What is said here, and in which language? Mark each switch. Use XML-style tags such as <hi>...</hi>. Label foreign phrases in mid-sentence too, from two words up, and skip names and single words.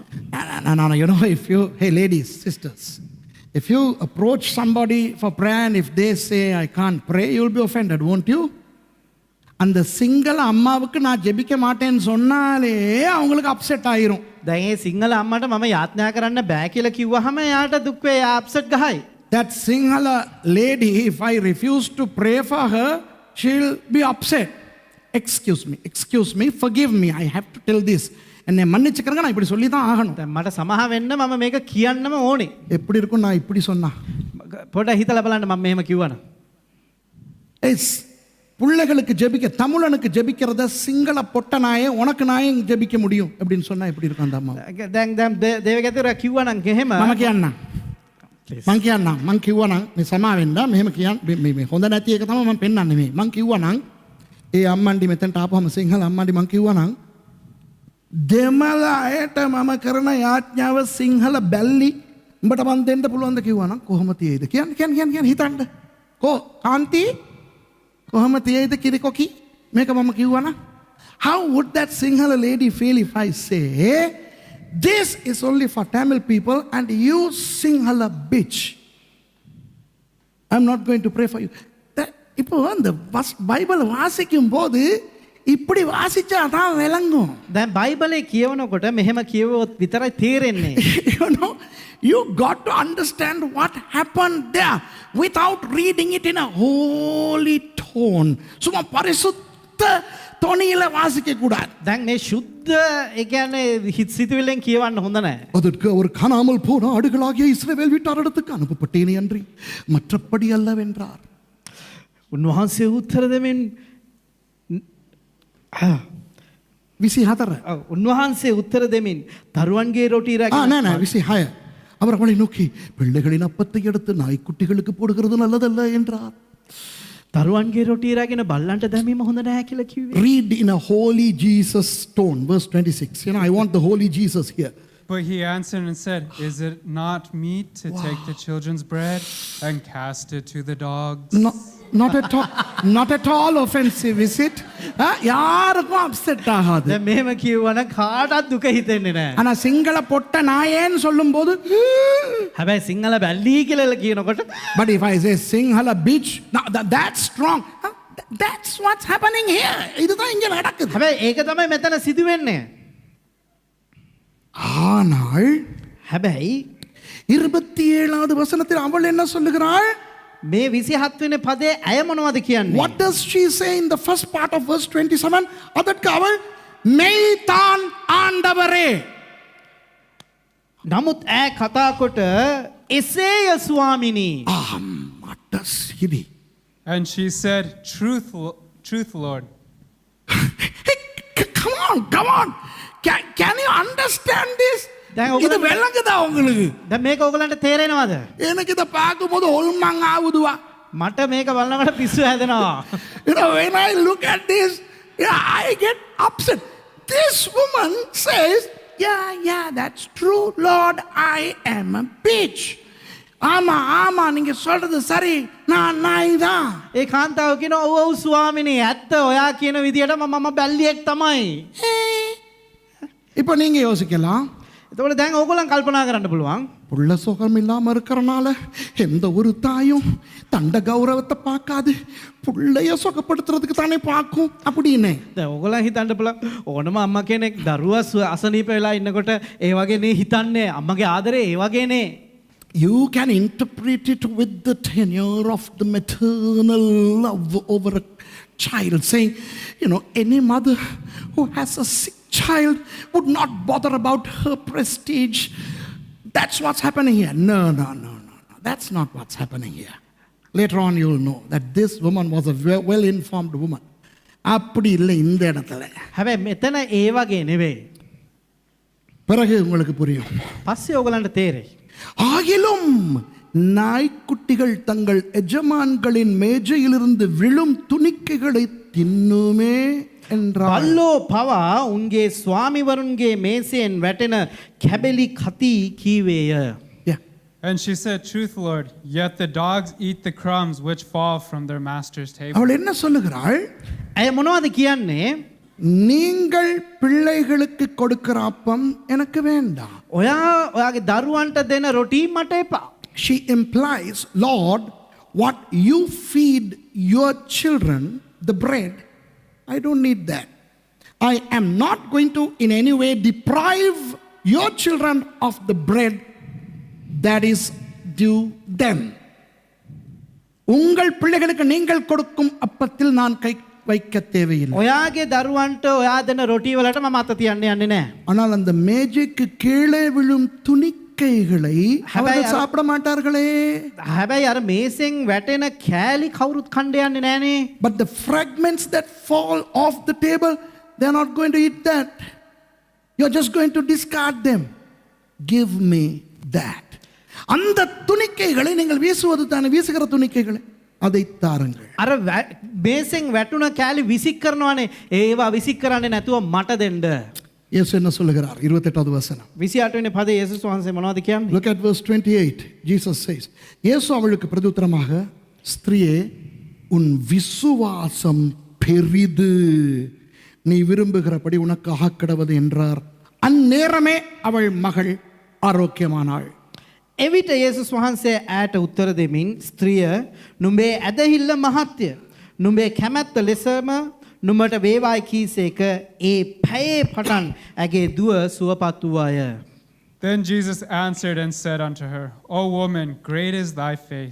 <en>No, you know, if you, hey ladies, sisters, if you approach somebody for prayer and if they say I can't pray, you will be offended, won't you?</en> <ta>அந்த சிங்கள அம்மாவுக்கு நான் ஜெபிக்க மாட்டேன்னு சொன்னாலே அவங்களுக்கு அப்செட் ஆயிரும்.</ta> <si>දැන් ඒ සිංහල අම්මට මම යාඥා කරන්න බෑ කියලා කිව්වහම එයාට දුක් වේ, එයා අප්සෙට් ගහයි.</si> <en>That Sinhala lady, if I refuse to pray for her, she'll be upset. Excuse me, forgive me, I have to tell this.</en> <ta>என்னை மன்னிச்சுக்கிறங்க, நான் இப்படி சொல்லி தான் ஆகணும்.</ta> <si>දැන් මට සමහ වෙන්න මම මේක කියන්නම ඕනේ.</si> <ta>எப்படி இருக்கும் நான் இப்படி சொன்னா?</ta> <si>පොඩ හිතලා බලන්න මම මෙහෙම කිව්වනම්.</si> <ta>எஸ், பிள்ளைகளுக்கு ஜெபிக்க, தமிழனுக்கு ஜெபிக்கிறத சிங்கள பொட்ட நாயே உனக்கு நாயே ஜெபிக்க முடியும் அப்படின்னு சொன்னா எப்படி இருக்கும் அந்த அம்மா?</ta> <si>දැන් දේවගතර කිව්වනම් එහෙම මම කියන්න. මං කියන්න. මං කිව්වනම් මේ සමාවෙන්න මෙහෙම කියන්න, මේ හොඳ නැති එක තමයි මම පෙන්වන්නේ මේ. මං කිව්වනම් ඒ අම්මන්ඩි මෙතනට ආපුවම සිංහල අම්මන්ඩි මං කිව්වනම් දෙමළ අයට මම කරන යාඥාව සිංහල බැල්ලි උඹට මන් දෙන්න පුළුවන්ද කිව්වනම් කොහොම තියෙයිද? කියන්න හිතන්න. කාන්ති කොහොම තියෙයිද කිරිකොකි මේක මම කිව්වනම්?</si> <en>How would that Sinhala lady feel if I say, this is only for Tamil people and you Sinhala bitch, I'm not going to pray for you.</en> <ta>இப்போ அந்த பைபிள் வாசிக்கும் போது இப்படி வாசிச்சா தான் விளங்கும்.</ta> <si>දැන් බයිබලේ කියවනකොට මෙහෙම කියවුවොත් විතරයි තේරෙන්නේ.</si> <en>You know, you got to understand what happened there without reading it in a holy tone.</en> <ta>சும்மா பரிசுத்த தொனியில வாசிக்க கூடாது.</ta> <si>දැන් මේ ශුද්ධ ඒ කියන්නේ හිත සිතුවිල්ලෙන් කියවන්න හොඳ නැහැ.</si> <ta>அதற்கு அவர் காணாமல் போன ஆடுகளாகிய இஸ்ரவேல் வீட்டாரிடத்துக்கு அனுப்பப்பட்டேனே அன்றி மற்றபடி அல்லவென்றார்.</ta> <si>උන්වහන්සේ උත්තර දෙමින් 24. උන්වහන්සේ උත්තර දෙමින් දරුවන්ගේ රොටි රැගෙන නෑ 26.</si> <ta>அவர் அவளை நோக்கி பிள்ளைகளின் அப்பத்தை எடுத்து நாய்க்குட்டிகளுக்கு போடுகிறது நல்லதல்ல என்றார்.</ta> <si>දරුවන්ගේ රොටි රැගෙන බල්ලන්ට දැමීම හොඳ නැහැ කියලා කිව්වේ.</si> <en>Read in a holy Jesus tone, verse 26. You know, I want the holy Jesus here. But he answered and said, Is it not meet to take the children's bread and cast it to the dogs? Not at all offensive, is it?</en> <ta>யாருக்கும் அப்செட் ஆகாது.</ta> <si>දැන් මෙහෙම කියවනම් කාටවත් දුක හිතෙන්නේ නැහැ.</si> <ta>ஆனா சிங்கள பொட்ட நாயேன்னு சொல்லும்போது,</ta> <si>හැබැයි සිංහල බැල්ලි කියලා කියනකොට,</si> <en>but if I say Sinhala bitch, that's strong. That's what's happening here.</en> <ta>இதுதான் இங்க நடக்குது.</ta> <si>හැබැයි ඒක තමයි මෙතන සිදු වෙන්නේ.</si> <ta>ஆனால்</ta> <si>හැබැයි</si> <ta>27வது வசனத்தில் அவள் என்ன சொல்லுகிறாள்?</ta> <si>මේ 27 වෙනි පදයේ ඇය මොනවද කියන්නේ?</si> <en>What does she say in the first part of verse 27?</en> <ta>அதற்கு அவள் மெய்தான் ஆண்டவரே.</ta> <si>නමුත් ඇය කතා කොට එසේය ස්වාමිනී. மட்டசிரி.</si> <en>And she said, Truth, Lord. Come on. Can you understand this?</en> <si>දැන්</si> <ta>இது விளங்குதா உங்களுக்கு?</ta> <si>දැන් මේක ඔයගලන්ට තේරෙනවද?</si> <ta>எனக்கு இத பார்க்கும்போது ஒல்மங் ஆவுதுவா.</ta> <si>මට මේක බලනකොට පිස්සු හැදෙනවා.</si> <en>When I look at this, I get upset. This woman says, yeah, that's true, Lord, I am a bitch.</en> <ta>ஆமா நீங்க சொல்றது சரி, நான் நாய் தான்.</ta> <si>ඒ කාන්තාව කියනවා ඔව් ස්වාමිනේ ඇත්ත ඔයා කියන විදියට මම බැල්ලියෙක් තමයි.</si> <ta>இப்போ நீங்க யோசிக்கலாம்.</ta> <si>එතකොට දැන් ඕගොල්ලන් කල්පනා කරන්න පුළුවන්.</si> <ta>புள்ள சுகம் இல்லாம இருக்கறனால எந்த ஒரு தாயும் தண்ட கௌரவத்தை பார்க்காது, புள்ளைய சுகப்படுத்துறதுக்கு தானே பார்க்கும் அப்படின்னு.</ta> <si>දැන් ඕගොල්ලන් හිතන්න පුළුවන් ඕනම අම්මා කෙනෙක් දරුවා අසනීප වෙලා ඉන්නකොට ඒ වගේ නේ හිතන්නේ අම්මගේ ආදරේ ඒ වගේනේ.</si> <en>You can interpret it with the tenure of the maternal love over a child, saying, any mother who has a sick child would not bother about her prestige. That's what's happening here. No. That's not what's happening here. Later on you will know that this woman was a well-informed woman.</en> <ta>அப்படி இல்லை இந்த இடத்துல.</ta> <si>හැබැයි මෙතන ඒ වගේ නෙවෙයි.</si> <ta>பிறகு உங்களுக்கு புரியும்.</ta> <si>පස්සේ ඕගලන්ට තේරෙයි.</si> <ta>ஆகிலும் நாய்க்குட்டிகள் தங்கள் எஜமான்களின் மேஜையிலிருந்து விழும் துணிக்கைகளை தின்னுமே என்றார்.</ta> <si>බල්ලෝ පවා උන්ගේ ස්වාමිවරුන්ගේ මේසයෙන් වැටෙන කැබලි කති කීවේය.</si> <en>And she said, Truth, Lord, yet the dogs eat the crumbs which fall from their master's table.</en> <ta>அவள் என்ன சொல்லுகிறாள்?</ta> <si>ඇය මොනවද කියන්නේ?</si> <ta>நீங்கள் பிள்ளைகளுக்கு கொடுக்கிற அப்பம் எனக்கு வேண்டாம்.</ta> <si>ඔයාගේ දරුවන්ට දෙන රොටි මට එපා.</si> <en>She implies, Lord, what you feed your children, the bread, I don't need that. I am not going to in any way deprive your children of the bread that is due them.</en> <ta>உங்கள் பிள்ளைகளுக்கு நீங்கள் கொடுக்கும் அப்பத்தில் நான் கை வைக்க தேவையில்லை.</ta> <si>ඔයාගේ දරුවන්ට ඔයා දෙන රොටි වලට මම අත තියන්න යන්නේ නැහැ.</si> <ta>ஆனால் அந்த மேஜைக்கு கீழே விழும் துணிக்கைகளை அவர்கள் சாப்பிட மாட்டார்களே.</ta> <si>හැබැයි අර මේසෙන් වැටෙන කෑලි කවුරුත් කන්න යන්නේ නැහනේ.</si> <en>But the fragments that fall off the table, they are not going to eat that. You're just going to discard them. Give me that.</en> <ta>அந்த துணிக்கைகளை நீங்கள் வீசுவது தானே, வீசுகிற துணிக்கைகளை அதை தாருங்கள்.</ta> <si>අර මේසෙන් වැටුණ කෑලි විසික් කරනවානේ, ඒවා විසික් කරන්නේ නැතුව මට දෙන්න.</si> <ta>இயேசு என்ன சொல்லுகிறார்? 28வது வசனம்.</ta> <si>28 වෙනි පදේ යේසුස් වහන්සේ මොනවද කියන්නේ?</si> <en>Look at verse 28. Jesus says,</en> <ta>இயேசு அவளுக்கு பிரதியுத்தரமாக, ஸ்திரியே, உன் விசுவாசம் பெரிது, நீ விரும்புகிறபடி உனக்கு ஆகக்கடவது என்றார். அந்நேரமே அவள் மகள் ஆரோக்கியமானாள்.</ta> <si>එවිට යේසුස් වහන්සේ ඈට උත්තර දෙමින්, ස්ත්‍රිය, නුඹේ ඇදහිල්ල මහත්ය. නුඹේ කැමැත්ත ලෙසම නුඹට වේවායි කීසේක ඒ පැයේ පටන් ඇගේ දුව සුවපත් වූවාය.</si> <en>Then Jesus answered and said unto her, O woman, great is thy faith.</en>